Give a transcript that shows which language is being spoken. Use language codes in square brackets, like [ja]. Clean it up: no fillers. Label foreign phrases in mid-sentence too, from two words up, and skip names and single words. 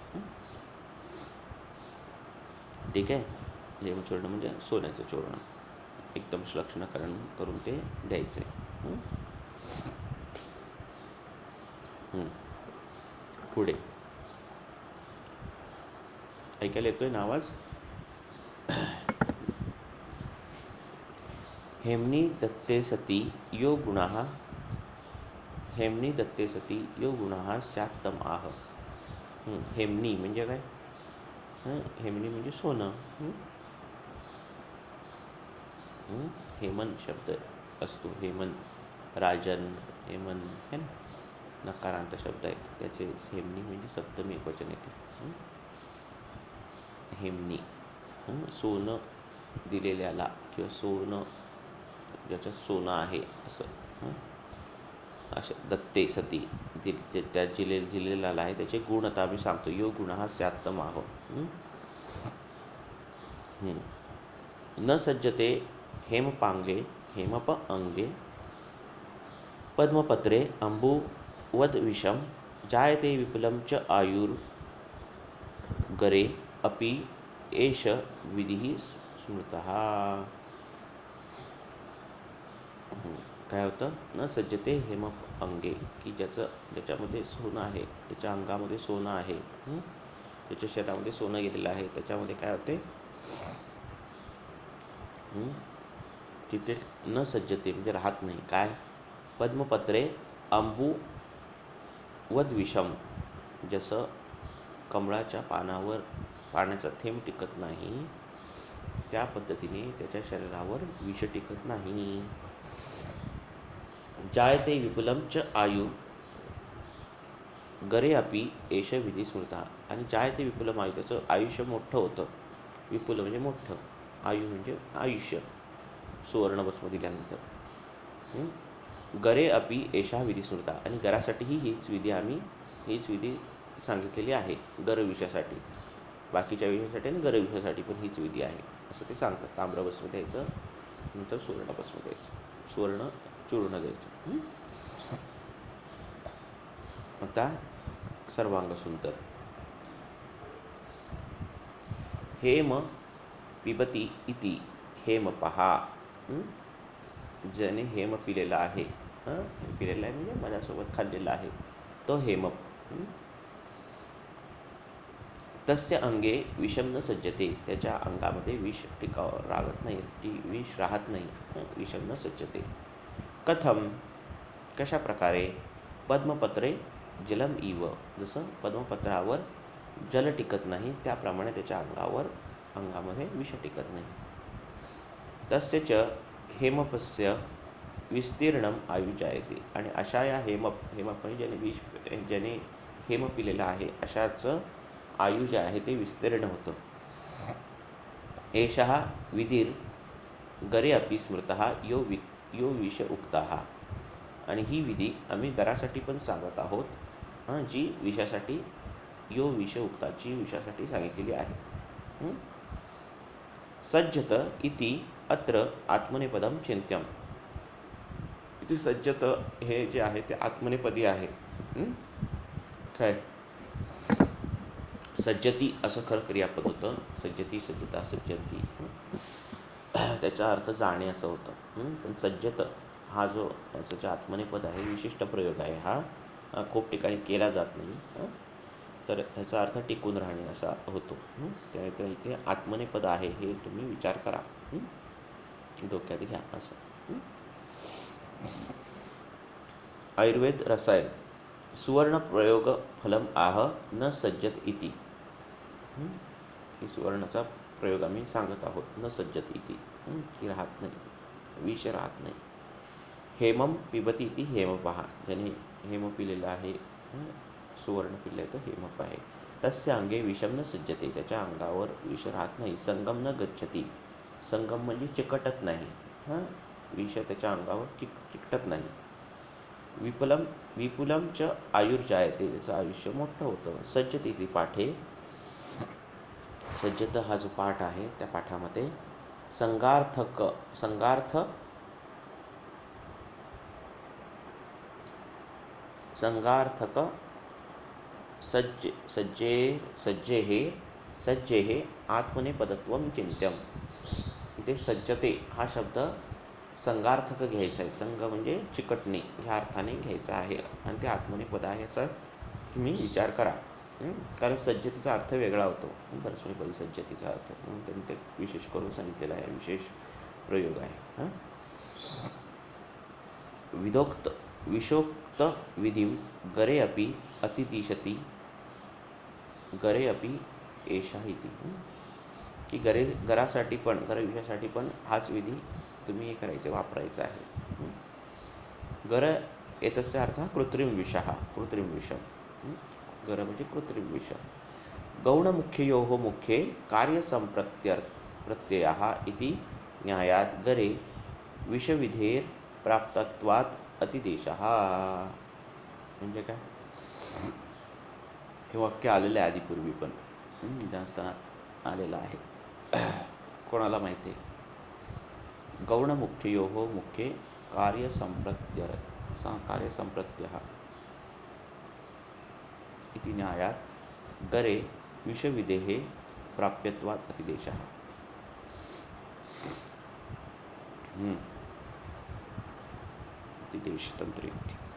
[mr] ठीक आहे. हेमचूर्ण म्हणजे सोन्याचं चूर्ण, एकदम श्लक्षणकरण करून ते द्यायचे. पुढे ऐकायला येतोय ना आवाज? [sa] हेमनी दत्ते सती यो गुणाः हेमनी दत्ते सती यो गुणाः स्यात्तम आह. [mr] हेमनी म्हणजे काय? हेमनी म्हणजे सोनं. हेमन शब्द असतो. हेमन, राजन, हेमन [hi] है ना, [mr] नकारांत शब्द आहेत त्याचे हेमनी म्हणजे सप्तमी एकवचन येते. हेमनी सोनं दिलेल्याला किंवा सोनं ज्याच्यात सोनं आहे असं. अशा दत्ते सती त्या जिलेला आहे त्याचे गुण आता आम्ही सांगतो. [sa] यो गुण हा स्यात्तम आहो. न सज्जते हेमपांगे हेमप अंगे पद्मपत्रे अंबुवद विषम जायते विपुलं च आयुर्गरे अपि एष विधिः स्मृतः. [mr] काय होतं? [sa] न सज्जते हेमप अंगे, [mr] की ज्याच्यामध्ये सोनं आहे, ज्याच्या अंगामध्ये सोनं आहे, ज्याच्या शरीरामध्ये सोनं गेलेलं आहे, त्याच्यामध्ये काय होते? तिथे [sa] न सज्जते [mr] म्हणजे राहत नाही. काय? [sa] पद्मपत्रे अंबुवद विषम, [mr] जसं कमळाच्या पानावर पाण्याचा थेंब टिकत नाही त्या पद्धतीने त्याच्या शरीरावर विष टिकत नाही. [sa] जायते विपुलं च आयु गरे अपि एष विधी स्मृता. आणि जायते विपुलम आयु, [mr] त्याचं आयुष्य मोठं होतं. विपुल म्हणजे मोठं, आयु म्हणजे आयुष्य, सुवर्ण बसम दिल्यानंतर. [sa] गरे अपि एषा विधी स्मृता. [mr] आणि गरासाठीही हीच विधी सांगितलेली आहे. गर विषयासाठी, बाकीच्या विषयासाठी आणि गर विषयासाठी पण हीच विधी आहे असं ते सांगतात. ताम्र भस्म द्यायचं, नंतर सुवर्ण भस्म द्यायचं, सुवर्ण चूर्ण द्यायचं. आता सर्वांग सुंदर. [sa] हेम पिबती इति हेम पहा. [mr] ज्याने हेम पिलेला आहे, पिलेला आहे म्हणजे माझ्यासोबत खाल्लेला आहे, तो हेमप. [sa] तस्य अंगे विषम न सज्जते. [mr] त्याच्या अंगामध्ये विष राहत नाही, विष राहत नाही. [sa] विषम न सज्जते. कथम, [mr] कशा प्रकारे? [sa] पद्मपत्रे जलम इव, [mr] जसं पद्मपत्रावर जल टिकत नाही त्याप्रमाणे त्याच्या अंगामध्ये विष टिकत नाही. [sa] तस्य च हेमपस्य विस्तीर्णम आयु जायते. [mr] आणि अशा या हेमप ज्याने हेम पिलेला आहे अशाचं आयु जे आहे ते विस्तीर्ण होतं. [sa] एषः विधीर गरे अपि स्मृतः यो विष उक्तः. [mr] आणि ही विधी आम्ही गरासाठी पण सांगत आहोत, जी विषासाठी [sa] यो विष उक्ता, [mr] जी विषासाठी सांगितलेली आहे. [sa] सज्जत इति अत्र आत्मनेपदम चिंत्यम. [mr] इथे सज्जत हे जे आहे ते आत्मनेपदी आहे. काय? सज्जती असं खरं क्रियापद होतं. सज्जती, सज्जता, सज्जंती, त्याचा अर्थ जाणे असं होतं. पण सज्जत हा जो याचं जे आत्मनेपद आहे, विशिष्ट प्रयोग आहे हा, खूप ठिकाणी केला जात नाही. तर ह्याचा अर्थ टिकून राहणे असा होतो. त्यामुळे इथे आत्मनेपद आहे हे तुम्ही विचार करा, डोक्यात घ्या असं. [sa] आयुर्वेद रसायन सुवर्ण प्रयोग फलम आह न सज्जत इति. [mr] ही सुवर्णाचा प्रयोग आम्ही सांगत आहोत. [sa] न सज्जत इति, [mr] की राहत नाही, विष राहत नाही. [sa] हेमम पिबती इति हेमपहा. [mr] ज्याने हेम पिलेलं आहे, सुवर्ण पिल्ल्याचं हेमप आहे. [sa] तस्य अंगे विषम न सज्जते. [mr] त्याच्या अंगावर विष राहत नाही. [sa] संगम न गच्छती. [mr] संगम म्हणजे चिकटत नाही. विष त्याच्या अंगावर चिकटत नाही. [sa] विपुलम च आयुर्जायते. [mr] त्याचं आयुष्य मोठं होतं. [sa] सज्जत इति पाठे. [mr] सज्जत हा जो पाठ आहे त्या पाठामध्ये [sa] संगार्थक संगार्थक सज्जेः आत्मनेपदत्वं चिंत्यम. [mr] इथे सज्जते हा शब्द संगार्थक घ्यायचा आहे. संग म्हणजे चिकटणे ह्या अर्थाने घ्यायचा आहे आणि ते आत्मनेपद आहे याचा तुम्ही विचार करा. कारण सज्जतेचा अर्थ वेगळा होतो. परस्मैपदी सज्जतेचा अर्थ त्यांनी ते विशेष करून सांगितलेला आहे. विशेष प्रयोग आहे. [sa] विशोक्त विधिम गरे अपि अतिदिशती गरे अपि एषा इति. [mr] की गरासाठी पण गरविषयासाठी पण हाच विधी तुम्ही हे करायचे वापरायचा आहे. [sa] गर एतस्य अर्थः कृत्रिम विषः कृत्रिम विष. [mr] गर म्हणजे कृत्रिम विष. [sa] गौणमुख्ययोः मुख्ये कार्यसंप्रत्ययः इति न्यायात गरे विषविधेर प्राप्तत्वात् अतिदेशः. [mr] म्हणजे काय हे वाक्य आलेलं आहे आधीपूर्वी पण निदानस्थानात आलेलं आहे. कोणाला माहिती आहे? [sa] गौणमुख्ययोः मुख्ये कार्यसंप्रत्ययः इति न्यायात गरे विषविधेः प्राप्यत्वात् अतिदेशः. अतिदेश तंत्र युक्ती.